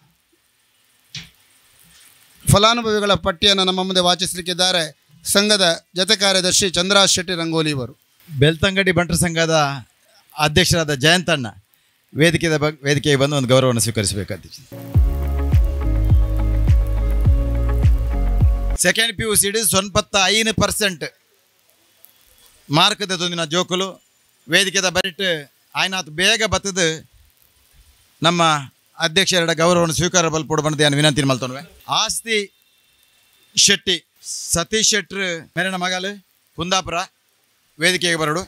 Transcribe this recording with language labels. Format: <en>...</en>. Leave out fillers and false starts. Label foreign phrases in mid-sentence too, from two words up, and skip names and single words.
<kn>ಫಲಾನುಭವಿಗಳ ಪಟ್ಟಿಯನ್ನು ನಮ್ಮ ಮುಂದೆ ವಾಚಿಸಲಿಕ್ಕಿದ್ದಾರೆ ಸಂಘದ ಜತೆ ಕಾರ್ಯದರ್ಶಿ ಚಂದ್ರಾಜ್ ಶೆಟ್ಟಿ ರಂಗೋಲಿ ಇವರು. ಬೆಳ್ತಂಗಡಿ ಬಂಟರ ಸಂಘದ ಅಧ್ಯಕ್ಷರಾದ ಜಯಂತಣ್ಣ ವೇದಿಕೆಗೆ ಬಂದು ಒಂದು ಗೌರವವನ್ನು ಸ್ವೀಕರಿಸಬೇಕಾದ.</kn> <en>second PUC</en> <tcy>95% ಮಾರ್ಕದ ತೊಂದಿನ ಜೋಕುಲು ವೇದಿಕೆದ ಬರಿಟ್ ಆಯ್ನಾತ್ ಬೇಗ ಬತ್ತದು</tcy> <kn>ನಮ್ಮ ಅಧ್ಯಕ್ಷರ ಗೌರವವನ್ನು</kn> <tcy>ಸ್ವೀಕಾರ ಬಲ್ಪೊಡು ಬಂದು ನಾನು ವಿನಂತಿ ಮಲ್ತೊಂಡ್ವೆ. ಆಸ್ತಿ ಶೆಟ್ಟಿ ಸತೀಶ್ ಶೆಟ್ರ್ ಮೇರನ ಮಗಲು ಕುಂದಾಪುರ ವೇದಿಕೆಗೆ ಬರಡು.</tcy>